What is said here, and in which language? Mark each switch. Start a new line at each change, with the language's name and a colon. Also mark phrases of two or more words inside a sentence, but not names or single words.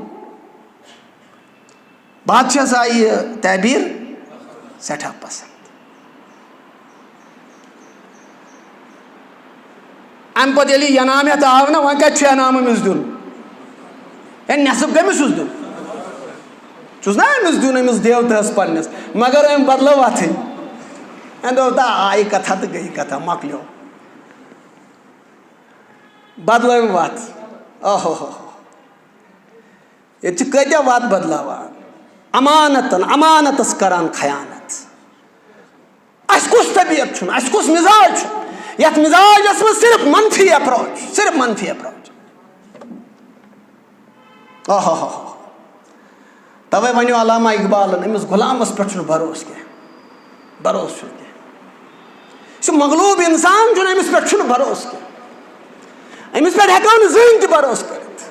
Kashmiri: بادشاہس آیہِ یہِ تعبیٖر سٮ۪ٹھاہ پسنٛد امہِ پتہٕ ییٚلہِ یہِ ینامت آو نا وۄنۍ کتہِ چھُ انعام أمِس دیُن ہے نٮ۪صٕف کٔمِس چھُس دیُن چھُس نا أمِس دیُن أمِس دیوتاہس پننِس مگر أمۍ بدلٲو وتھٕے أمۍ دوٚپ آیہِ کتھا تہٕ گٔیہِ کتھا مۄکلیو بدلٲوٕن وتھ اوہو ہو ییٚتہِ چھِ کۭتیاہ وتھ بدلاوان امانتس کران خیانت اس کُس طبیعت چھُنہٕ اس کُس مزاج چھُ یتھ مزاجس منٛز صرف منفی اپروچ اوہو ہو توے ونیو علامہ اقبالن أمِس غلامس پٮ۪ٹھ چھُنہٕ بروسہٕ کینٛہہ بروسہٕ چھُنہٕ کینٛہہ یہِ چھُ مغلوب انسان چھُنہٕ أمِس پٮ۪ٹھ چھُنہٕ بروسہٕ کینٛہہ أمِس پٮ۪ٹھ ہٮ۪کو نہٕ زٕہٕنۍ تہِ بروسہٕ کٔرِتھ